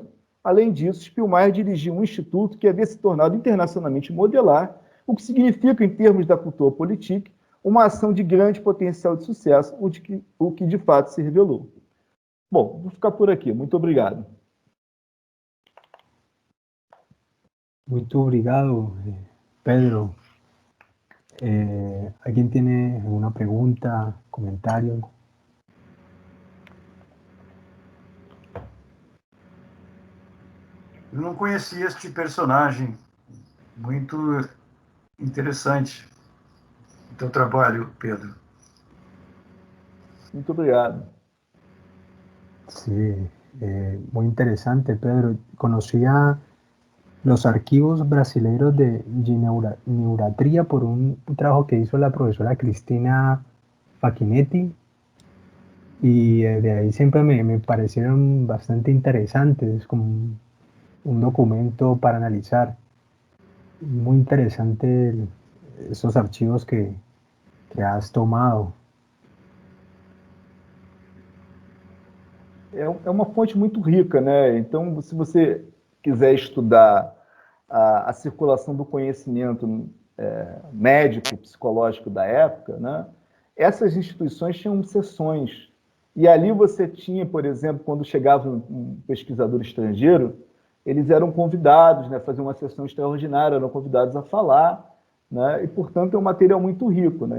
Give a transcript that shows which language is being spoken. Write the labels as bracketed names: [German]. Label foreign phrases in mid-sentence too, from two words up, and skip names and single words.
[Portuguese] Além disso, Spielmeyer dirigiu um instituto que havia se tornado internacionalmente modelar, o que significa, em termos da cultura política, uma ação de grande potencial de sucesso, o que de fato se revelou. Bom, vou ficar por aqui. Muito obrigado. Muito obrigado, Pedro. [Spanish] ¿Alguien tiene alguna pregunta, comentario? [Portuguese] Eu não conhecia este personagem. Muito interessante o teu trabalho, Pedro. Muito obrigado. [Spanish] Sí, muy interesante, Pedro. Conocía los archivos brasileños de neuratría por un trabajo que hizo la profesora Cristina Facchinetti, y de ahí siempre me parecieron bastante interesantes, como un documento para analizar. Muy interesante esos archivos que has tomado. [Portuguese] É uma fonte muito rica, né? Então, se você quiser estudar a circulação do conhecimento médico, psicológico da época, né? Essas instituições tinham sessões. E ali você tinha, por exemplo, quando chegava um pesquisador estrangeiro, eles eram convidados, né, fazer uma sessão extraordinária, eram convidados a falar, né, e, portanto, é um material muito rico, né?